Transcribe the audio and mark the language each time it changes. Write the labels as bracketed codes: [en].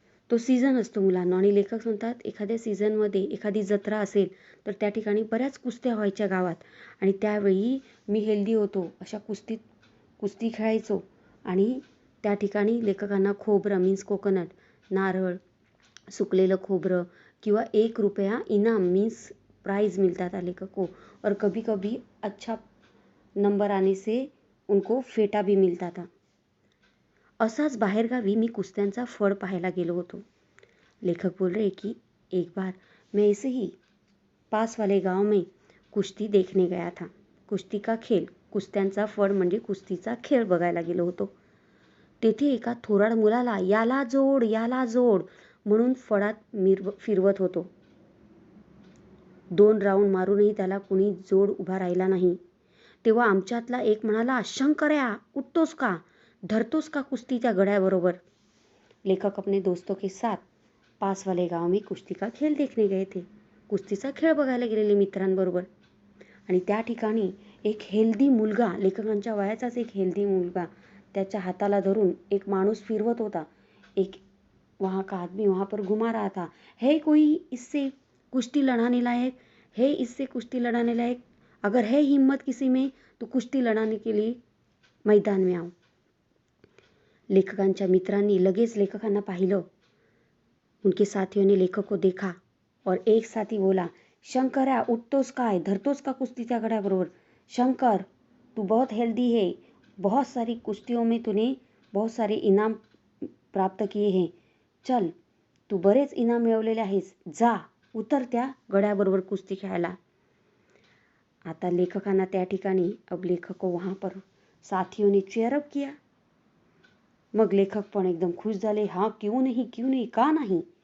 [mr] तो सीझन असतो मुलांना. आणि लेखक सांगतात एखाद्या सीझनमध्ये एखादी जत्रा असेल तर त्या ठिकाणी बऱ्याच कुस्त्या व्हायच्या गावात. आणि त्यावेळी मी हेल्दी होतो. अशा कुस्ती खेळायचो. आणि त्या ठिकाणी लेखकांना खोबरं मीन्स कोकोनट, नारळ, सुकलेलं खोबरं किंवा ₹1 इनाम मीन्स प्राइज [hi] मिलता था लेखक को. और कभी कभी अच्छा नंबर आने से उनको फेटा भी मिलता था. [mr] असाच बाहेरगावी मी कुस्त्यांचा फळ पाहायला गेलो होतो. [hi] लेखक बोल रहे कि एक बार मैं ऐसे ही पास वाले गांव में कुश्ती देखने गया था. कुस्ती का खेळ, [mr] कुस्त्यांचा फळ म्हणजे कुस्तीचा खेळ बघायला गेलो होतो. तेथे एका थोराड मुलाला याला जोड म्हणून फळात फिरवत होतो. 2 राऊंड मारूनही त्याला कुणी जोड उभा राहिला नाही. तेव्हा आमच्यातला एक म्हणाला, शंकर्या उठतोस का, धरतोस का कुस्ती त्या गड्याबरोबर. [hi] लेखक अपने दोस्तों के साथ पास वाले गांव में कुस्ती का खेळ देखने गए थे. [mr] कुस्तीचा खेळ बघायला गेलेले मित्रांबरोबर. आणि त्या ठिकाणी एक हेल्दी मुलगा, लेखकांच्या वयाचाच एक हेल्दी मुलगा, त्याच्या हाताला धरून एक माणूस फिरवत होता. एक वहाँ का आदमी [hi] वहाँ पर घुमा रहा था. है कोई इससे कुश्ती लड़ाने लायक, है इससे कुश्ती लड़ाने लायक, अगर है हिम्मत किसी में तो कुश्ती लड़ाने के लिए मैदान में आओ. [mr] लेखकांच्या मित्रांनी लगेच लेखकांना पाहिलं. [hi] उनके साथियों ने लेखक को देखा और एक साथी बोला, [mr] शंकर्या उठतोस काय, धरतोस का कुस्ती त्या गड्याबरोबर. [hi] शंकर तू बहुत हेल्दी है, बहुत सारी कुश्तियों में तूने बहुत सारे इनाम प्राप्त किए हैं. [mr] चल तू बरेच इनाम मिळवलेले आहेस, जा उतर त्या गड्याबरोबर कुस्ती खेळायला. आता लेखकांना त्या ठिकाणी [hi] अब लेखक को वहाँ पर साथियों ने चेअरअप किया. [mr] मग लेखक पण एकदम खुश झाले. [hi] हा क्यों नहीं, [mr] का नाही.